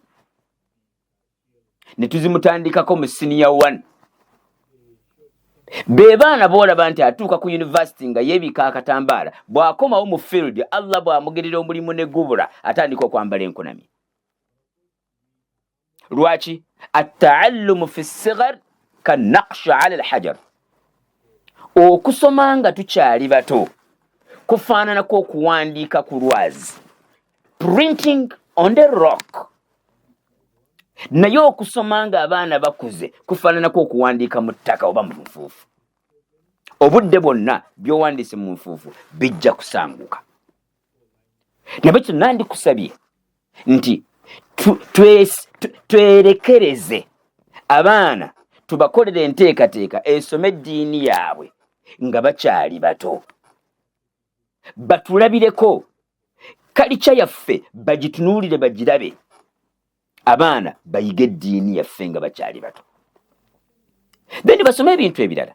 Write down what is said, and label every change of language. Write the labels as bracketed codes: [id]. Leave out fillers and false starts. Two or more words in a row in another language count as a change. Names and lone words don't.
[lg] Ne tuzimutandikako mu senior 1. Be baana boolaba nti atuuka ku university nga yeebika akatambaala, bw'akomawo mu field Allah bw'amugerera omulimu ne gubula atandika okwambala enkunami. Lwaki? [ar] التعلم في الصغر كالنقش على الحجر. [lg] Okusoma nga tukyali bato kufaananako okuwandiika ku lwazi, [en] printing on the rock. [lg] Naye okusoma nga abaana bakuze kufaananako okuwandiika mu ttaka oba mu nfuufu. Obudde bwonna by'owandiise mu nfuufu bijja kusanguka. nabakyo nandikusabye nti twerekereze abaana tubakolera enteekateeka esome eddiini yaabwe nga bakyali bato, batulabireko kalica yaffe bagitunuulire bagirabe, abaana bayige eddiini yaffe nga bakyali bato, then basome ebintu ebirala.